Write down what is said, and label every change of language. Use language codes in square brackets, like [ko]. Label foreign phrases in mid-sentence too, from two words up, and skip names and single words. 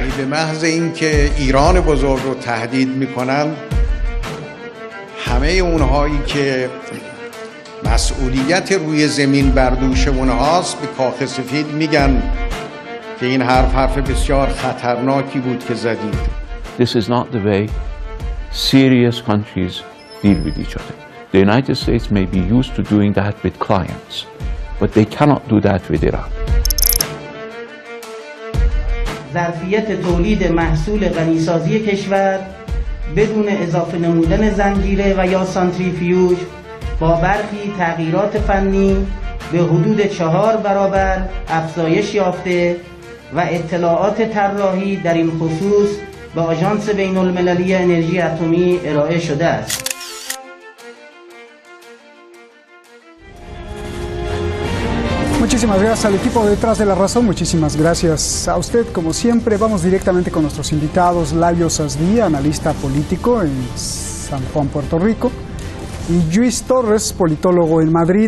[fa] به محض اینکه ایران بزرگ رو تهدید میکنن، همه اونهایی که مسئولیت روی زمین بر دوش اونهاست به کاخ سفید میگن که این حرف بسیار خطرناکی بود که زدید. [en] This is not the way serious countries deal with each other. The United States may be used to doing that with clients, but they cannot do that with Iran. [fa] ظرفیت تولید محصول غنیسازی کشور بدون اضافه نمودن زنجیره و یا سانتریفیوژ با برخی تغییرات فنی به حدود 4 برابر افزایش یافته و اطلاعات طراحی در این خصوص به آژانس بین المللی انرژی اتمی ارائه شده است. [es] Muchísimas gracias al equipo detrás de la razón, muchísimas gracias a usted. Como siempre, vamos directamente con nuestros invitados. Lajos Asdí, analista político en San Juan, Puerto Rico, y Lluís Torres, politólogo en Madrid.